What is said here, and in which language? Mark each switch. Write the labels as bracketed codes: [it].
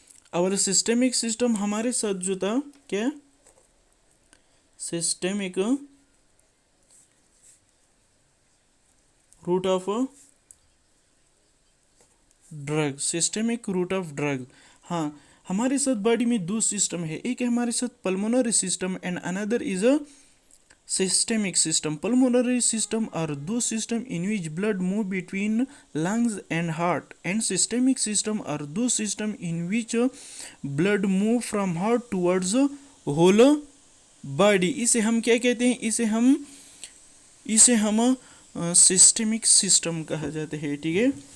[ur] اور systemic system ہمارے ساتھ جو تھا، کیا systemic root of drug, systemic root of drug. ہاں ہمارے ساتھ باڈی میں دو سسٹم ہے، ایک ہے ہمارے ساتھ pulmonary system [en] And اندر is a systemic system. Pulmonary system are those system in which blood move between lungs and heart, and systemic system are those system in which blood move from heart towards whole body. [ur] اسے ہم کیا کہتے ہیں، اسے ہم systemic system کہا جاتا ہے. ٹھیک ہے.